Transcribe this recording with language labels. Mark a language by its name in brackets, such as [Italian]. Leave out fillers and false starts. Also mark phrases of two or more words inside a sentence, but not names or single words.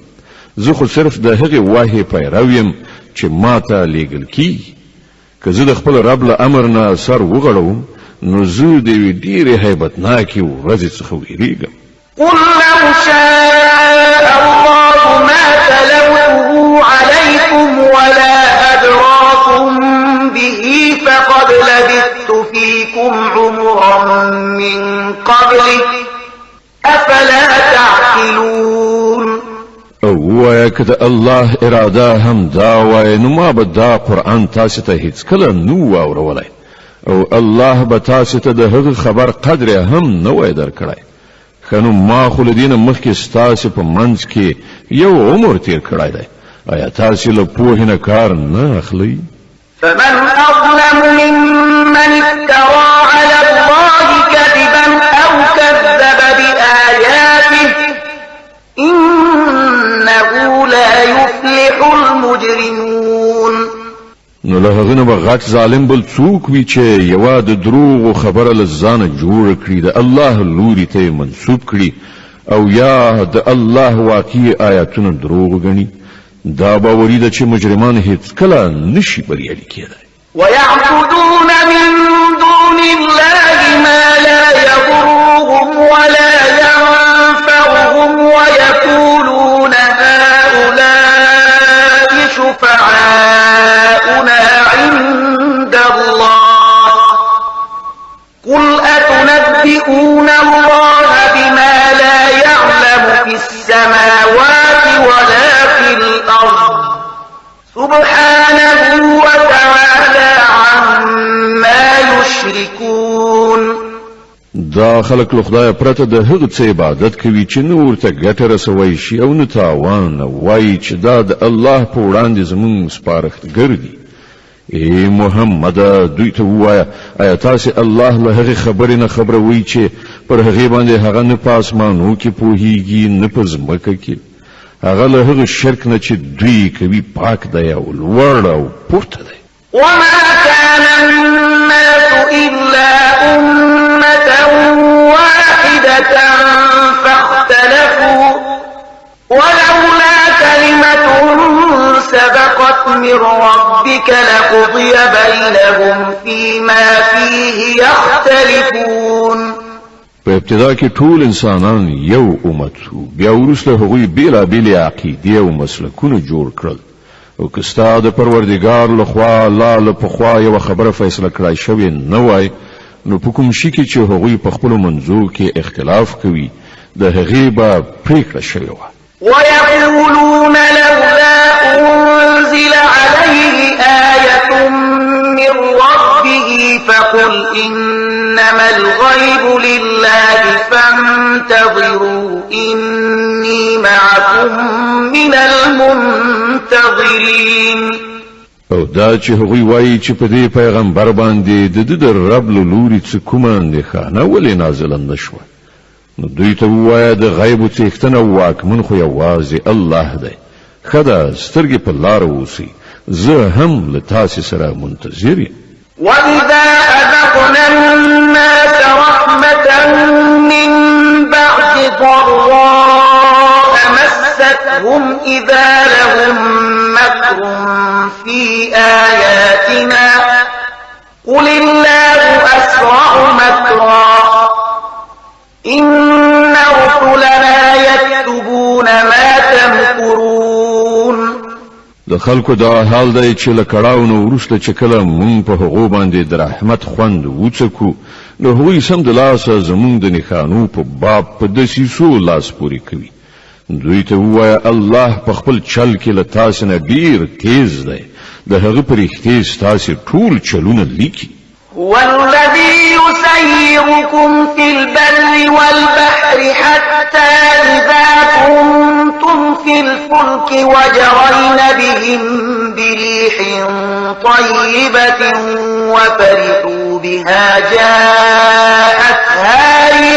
[Pashto] زه خو صرف د هغې وحی پیرو یم چې ما ته لیږل کیږي. که زه د خپل رب له امر نه سر وغړوم نو زه د یوې ډېرې هیبتناکې ورځې څخه ویریږم. [Arabic] قل لو شاء الله ما تلوته عليكم ولا أدراكم به فقد لبثت فيكم عمرا من قبله أفلا تعقلون. [Pashto] او وایه که د الله اراده هم دا وایه نو ما به دا قرآن تاسې ته هیڅکله نه واورولی او الله به تاسې ته د هغه خبر قدر هم نه وای درکړی. ښه نو ما خو له دې نه مخکې ستاسې په منځ کې یو عمر تیر کړی دی. آیا تاسې له پوهې نه کار نه اخلئ؟ [Arabic] فمن أظلم ممن افترى على الله كذبا أو كذب بآياته إنه لا يفلح المجرمون. [Pashto] نو له هغه نه به غټ ظالم بل څوک وي چې یوه د دروغو خبره له ځانه جوړه کړي د الله لوري ته یې منسوب کړي او یا د الله واقعي آیاتونه دروغ ګڼي. دا باوري ده چې مجرمان هیڅکله نشي بریالي کېدی. [Arabic] ويعبدون من دون الله ما لا يضرهم ولا ينفعهم ويقولون هؤلاء شفعاؤنا عند الله قل أتنبئون الله بما لا يعلم في السماوات ولا في الأرض سبحانه وتعالى عما يشركون. [Pashto] دا خلک له خدایه پرته د هغه څه عبادت کوي چې نه ورته ګټه رسوی شي او نه تاوان، وایي چې دا د الله په وړاندې زموږ سپارښتګر دي. ای محمده دوی ته ووایه آیا تاسې الله له هغې خبرې نه خبروئ چې پر هغې باندې هغه نه په اسمانو کې پوهیږي نه په ځمکه کې. هغه له هغه شرک نه چې دوی کوي پاک دی او لوړ او پورته دی. [Arabic] وما كان الناس إلا أمة واحدة فاختلفوا ولولا كلمة من ربك لقضي بينهم فيما فيه يختلفون. [Pashto] په ابتدا کې ټول انسانان یو امت وو، بیا وروسته هغوی بیلابیلې عقیدې او مسلکونه جوړ کړل، او که ستا د پروردګار لخوا الله له پخوا یوه خبره فیصله کړای شوې نه وای، نو په کوم شي کې چې هغوی په خپلو منځو کې اختلاف کوي د هغې به پرېکړه شوې وه. [Arabic] ويقولون لولا أنزل عليه آية من ربه فقل إنما الغيب لله فانتظروا إني معكم من المنتظرين. [Pashto] او دا چې هغوی وایي چې په دې پیغمبر باندې د د رب له لوري څه کومه اندېښنه ولې نازله نه شوه، نو دوی ته ووایه د غیبو څښتن او واکمن خو یوازې الله دی. ښه ده سترګې په لاره اوسئ، زه هم له تاسې سره منتظر یم. [Arabic] وإذا أذقنا الناس رحمة من بعد ضراء مستهم إذا لهم مكر في آياتنا قل الله أسرع مكرا إن رسلنا يكتبون ما تمكرون. [Pashto] د خلکو دا حال دی چې له کړاو نه وروسته چې کله مونږ په هغو باندې د رحمت خوند وڅکو، نو هغوی سمدلاسه زمونږ د نښانو په باب په دسیسو لاس پورې کوي. دوی ته ووایه الله په خپل چل کې له تاسې نه ډېر تیز دی، د هغه په رښتې ستاسې ټول چلونه لیکي. [Arabic] هو الذي يسيركم في البر والبحر حتى إذا كنتم في الفلك وجرين بهم بريح طيبة وفرحوا بها جاءتها